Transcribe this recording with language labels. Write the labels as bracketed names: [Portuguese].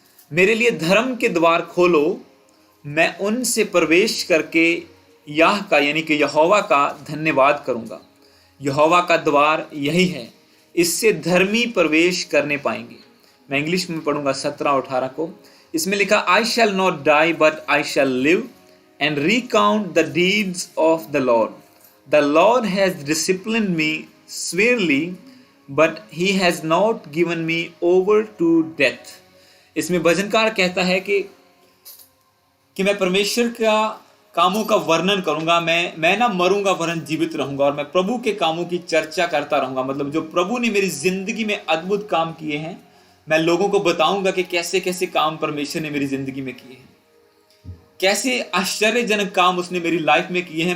[Hindi] मेरे लिए धर्म के द्वार खोलो, मैं उनसे प्रवेश करके याह का यानी कि यहोवा का धन्यवाद करूंगा। यहोवा का द्वार यही है, इससे धर्मी प्रवेश करने पाएंगे। मैं इंग्लिश में पढ़ूंगा 17 और 18 को। इसमें लिखा, [English] I shall not die but I shall live and recount the deeds of the Lord. The Lord has disciplined me severely, but he has not given me over to death। [Hindi] इसमें भजनकार कहता है कि मैं परमेश्वर का कामों का वर्णन करूंगा, मैं ना मरूंगा वरन जीवित रहूंगा और मैं प्रभु के कामों की चर्चा करता रहूंगा। मतलब जो प्रभु ने मेरी जिंदगी में अद्भुत काम किए हैं, मैं लोगों को बताऊंगा कि कैसे कैसे काम परमेश्वर ने मेरी जिंदगी में किए हैं, कैसे आश्चर्यजनक काम उसने मेरी लाइफ में किए हैं।